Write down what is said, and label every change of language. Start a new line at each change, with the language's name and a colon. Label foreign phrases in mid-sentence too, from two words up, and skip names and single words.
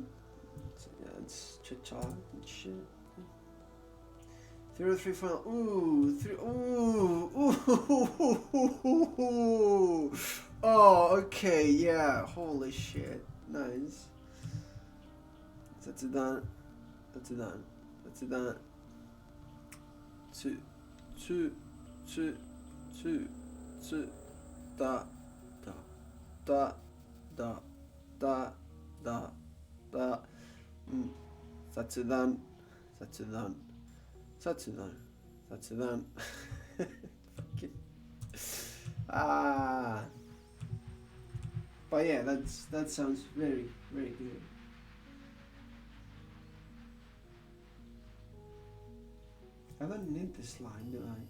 English: Yeah, it's cha-cha and shit. 0-3 final. Ooh, three. Ooh, ooh. Oh, okay, yeah. Holy shit. Nice. Satsudan. Satsudan. Satsudan. Two. Da. Da. Da. Da. Da. Da. Satsudan. Satsudan. Satsudan. Satsudan. Fucking. But yeah, that sounds very, very good. I don't need this line, do I?